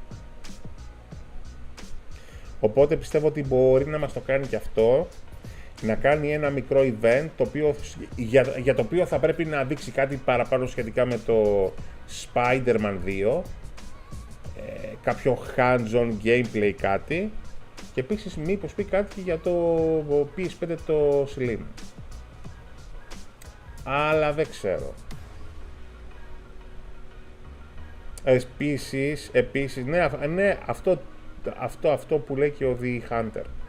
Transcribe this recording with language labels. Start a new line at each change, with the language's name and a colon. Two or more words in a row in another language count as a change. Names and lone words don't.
Greek: Οπότε πιστεύω ότι μπορεί να μας το κάνει και αυτό, να κάνει ένα μικρό event το οποίο, για το οποίο θα πρέπει να δείξει κάτι παραπάνω σχετικά με το Spider-Man 2, κάποιο
English: hands-on gameplay
Greek: κάτι, Και επίσης μήπως πει κάτι για το PS5 το Slim. Αλλά δεν ξέρω. Επίσης, ναι, αυτό που λέει και ο The Hunter.